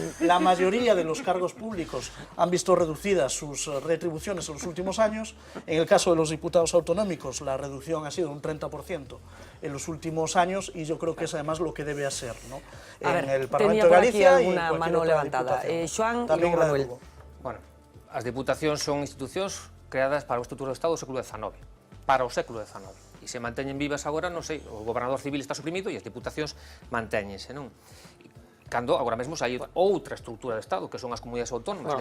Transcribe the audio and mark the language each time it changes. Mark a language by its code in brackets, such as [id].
[es] La mayoría de los cargos públicos han visto reducidas sus retribuciones en los últimos años. En el caso de los diputados autonómicos, la reducción ha sido un 30% en los últimos años, y yo creo que es además lo que debe hacer, ¿no? En el Parlamento de Galicia y en cualquier otra diputación. [gl] Xoan e Manuel. Bueno, as diputacións son institucións creadas para o Estatuto do Estado do século XIX, para o século XIX. E se manteñen vivas agora, non sei, o gobernador civil está suprimido e as diputacións mantéñense, non? Cando agora mesmo hai outra estrutura de Estado, que son as comunidades autónomas.